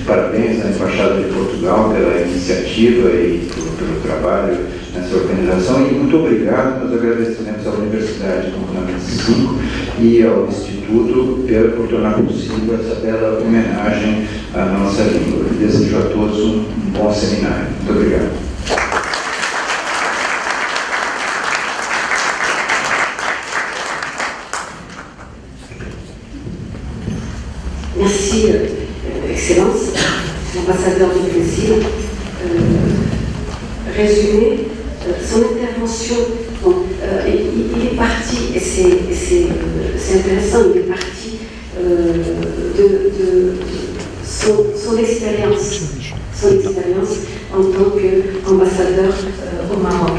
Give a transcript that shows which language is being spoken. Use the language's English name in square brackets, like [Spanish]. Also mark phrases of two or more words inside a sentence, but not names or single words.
[Portuguese] Parabéns à Embaixada de Portugal pela iniciativa e pelo trabalho nessa organização. E muito obrigado, nós agradecemos à Universidade Campo 5 e ao Instituto por tornar possível essa bela homenagem à nossa língua. Desejo a todos um bom seminário. Muito obrigado. [French] Merci, Excellence, l'ambassadeur du Brésil. Résumé, son intervention, bon, il est parti, et c'est intéressant, il est parti de son expérience en tant qu'ambassadeur au Maroc.